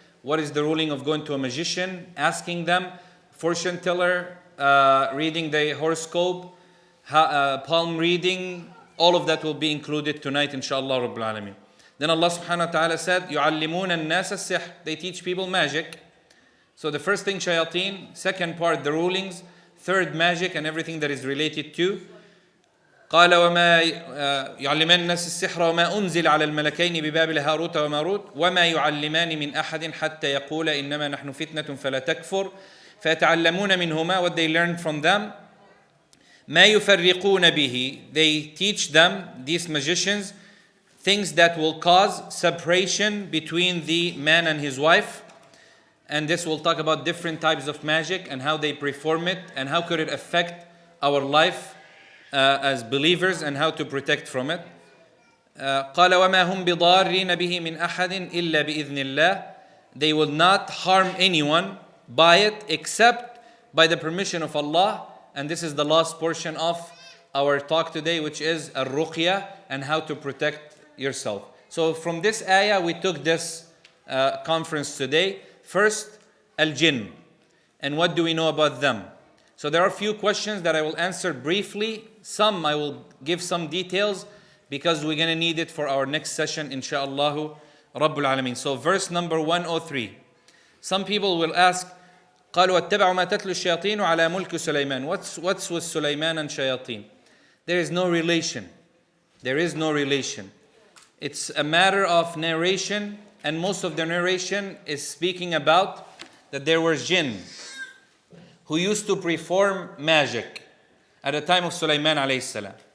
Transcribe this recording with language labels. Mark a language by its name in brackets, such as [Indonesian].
[English] What is the ruling of going to a magician, asking them, fortune teller, reading the horoscope, palm reading? All of that will be included tonight, inshallah Rabbil Alameen. Then Allah subhanahu wa ta'ala said, [Arabic] يُعَلِّمُونَ النَّاسَ السِّحْرَ. [English] They teach people magic. So the first thing, shayateen. Second part, the rulings. Third, magic and everything that is related to. [Arabic] قال وما يعلمان الناس السحر وما أنزل على الملكين ببابل هاروت وماروت وما يعلمان من أحد حتى يقول إنما نحن فتنة فلا تكفر فيتعلمون منهما. [English] What they learned from them. [Arabic] ما يفرقون به. [English] They teach them, these magicians, things that will cause separation between the man and his wife. And this will talk about different types of magic and how they perform it and how could it affect our life as believers and how to protect from it. [Arabic] قال وما هم بضارين به من أحد إلا بإذن الله. [English] They will not harm anyone by it except by the permission of Allah. And this is the last portion of our talk today, which is al-ruqya and how to protect yourself. So from this ayah, we took this conference today. First, al-jinn. And what do we know about them? So there are a few questions that I will answer briefly. Some I will give some details because we're going to need it for our next session, insha'Allah Rabbul Alameen. So verse number 103. Some people will ask, [Arabic] قالوا واتبعوا ما تتلو الشياطين على ملك سليمان. [English] What's with Sulaiman and Shayateen? There is no relation. There is no relation. It's a matter of narration, and most of the narration is speaking about that there were jinn who used to perform magic at the time of Sulaiman alayhi salam.